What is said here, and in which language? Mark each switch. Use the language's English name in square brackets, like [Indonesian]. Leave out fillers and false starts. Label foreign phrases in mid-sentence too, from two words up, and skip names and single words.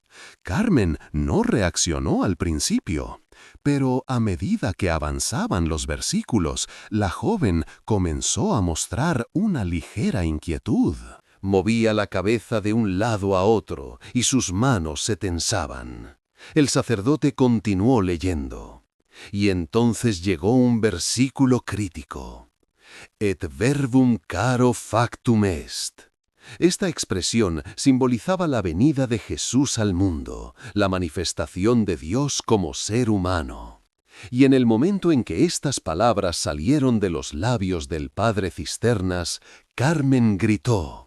[Spanish] Carmen no reaccionó al principio, pero a medida que avanzaban los versículos, la joven comenzó a mostrar una ligera inquietud. Movía la cabeza de un lado a otro y sus manos se tensaban. El sacerdote continuó leyendo. Y entonces llegó un versículo crítico. [Latin] Et verbum caro factum est. [Spanish] Esta expresión simbolizaba la venida de Jesús al mundo, la manifestación de Dios como ser humano. Y en el momento en que estas palabras salieron de los labios del padre Cisternas, Carmen gritó.